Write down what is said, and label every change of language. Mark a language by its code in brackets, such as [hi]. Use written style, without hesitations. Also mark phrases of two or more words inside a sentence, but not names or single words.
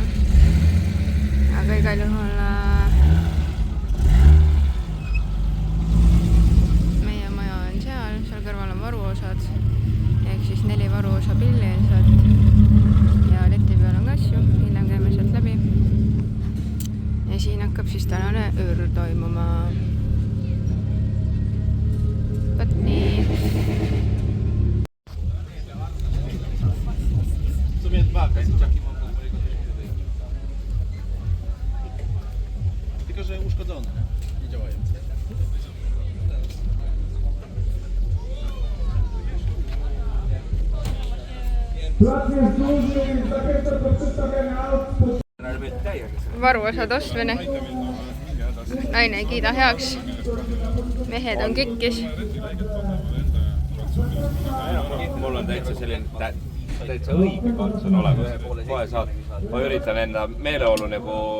[et] Aga igal juhul meie maja on seal kõrval on varuosad. Ehk siis 4 varuosa pilli sealt. Ja leti peal on ka asju, hiljem käime sealt läbi. Ja siin hakkab siis tänane öör toimuma. Võt nii. [pl] Tylko, że uszkodzone, nie działają. Plac jest duży, zachęcam do przedstawiania aut. [et] Varuosad ostmine. Naine ei kiida heaks. Mehed on kikkis. Mul on täitsa selline täitsa õige kants on olemas. Kohe saad. Ma üritan enda meeleolu nagu...